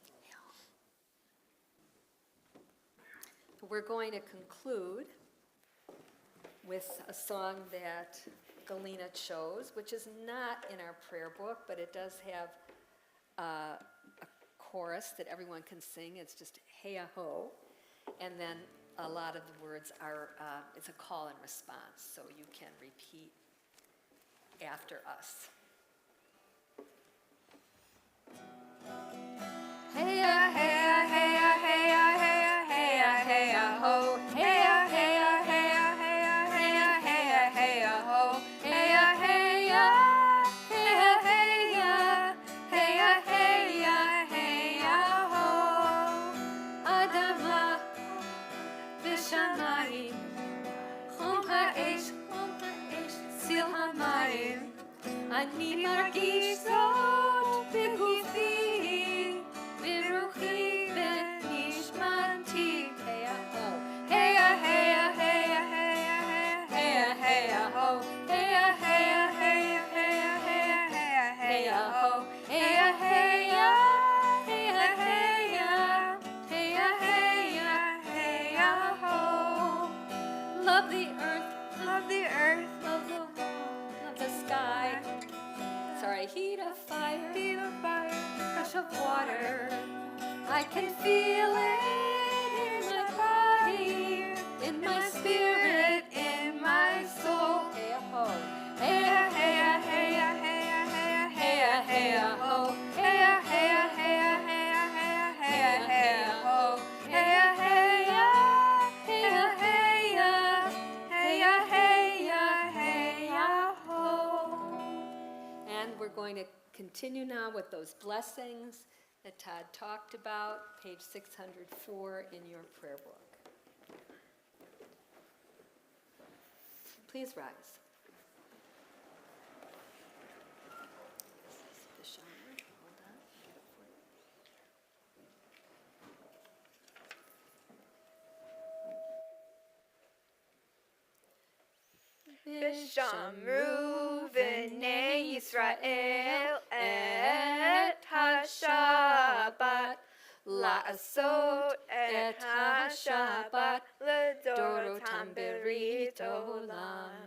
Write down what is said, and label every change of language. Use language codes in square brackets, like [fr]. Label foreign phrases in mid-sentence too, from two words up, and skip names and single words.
[en] We're going to conclude with a song that Galina chose, which is not in our prayer book, but it does have a chorus that everyone can sing. It's just hey-a-ho. And then a lot of the words are, it's a call and response, so you can repeat after us. Hey-a, hey-a, hey-a, hey-a, hey-a, hey-a, hey-a-ho. Hey-a, hey-a, hey-a, hey-a, hey-a, hey-a, hey-a-ho. Hey-a, hey-a, hey-a, hey-a, hey-a, hey-a, hey-a-ho. [he] אדמה ושמיים, חום האש, צליל המים. אני מרגיש זאת בגופי, ברוחי ונשמתי. hey-a-ho, hey-a, hey-a, hey-a, hey-a, hey-a-ho. Hey-a, hey-a, hey-a, hey-a, hey-a, hey-a-ho. Hey-a, hey-a, hey-a, hey-a, hey-a, hey-a, hey-a-ho. [en] La Love the earth, Love the earth, love the wall, love the sky. Sorry, heat of fire, feel the fire, rush of water. I can feel it in my body, in my spirit, in my soul. Hey ho, hey hey hey hey hey hey hey ho, hey hey hey hey hey hey ho, hey hey hey hey ho. And we're going to continue now with those blessings that Todd talked about, page 604 in your prayer book. Please rise. This is the shower. Hold on, get it for you. [he] ושמרו בני ישראל את השבת לעשות את השבת לדורותם ברית עולם.